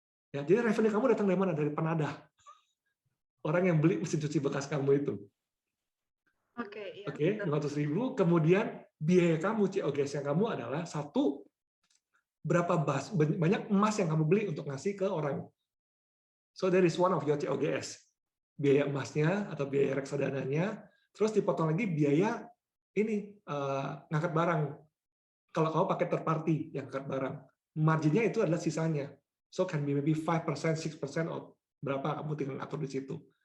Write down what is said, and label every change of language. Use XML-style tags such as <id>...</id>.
<id>Ya, jadi revenue kamu datang dari mana? Dari penadah. Orang yang beli mesin cuci bekas kamu itu. Oke, Oke, 500.000. Kemudian biaya kamu, COGS yang kamu adalah satu, berapa banyak emas yang kamu beli untuk ngasih ke orang.</id> <en>So that is one of your COGS.</en> <id>Biaya emasnya atau biaya reksadananya, terus dipotong lagi biaya ini ngangkat barang. Kalau kamu pakai third party yang ngangkat barang, marginnya itu adalah sisanya.</id> <en>So can be maybe 5%, 6% or</en> <id>berapa kamu tinggal ngatur di situ.</id>